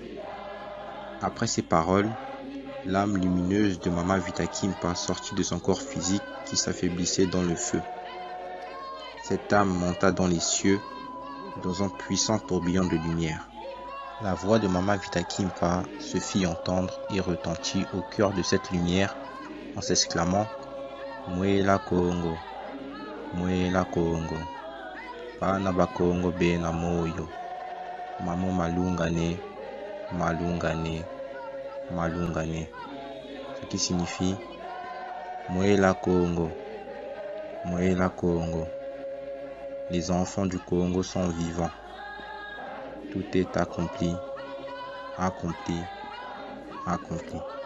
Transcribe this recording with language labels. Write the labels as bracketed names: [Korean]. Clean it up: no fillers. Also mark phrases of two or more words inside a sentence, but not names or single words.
[French] Après ces paroles, l'âme lumineuse de Mama Vita Kimpa sortit de son corps physique qui s'affaiblissait dans le feu. Cette âme monta dans les cieux, dans un puissant tourbillon de lumière. La voix de Mama Vita Kimpa se fit entendre et retentit au cœur de cette lumière en s'exclamant « [Kongo] Mwela Congo, Mwela Congo, Bana ba Congo bena moyo, Mamo malungane, malungane, malungane [French] » ce qui signifie « [Kongo] Mwela Congo, Mwela Congo ». [French] Les enfants du Congo sont vivants. Tout est accompli, accompli, accompli.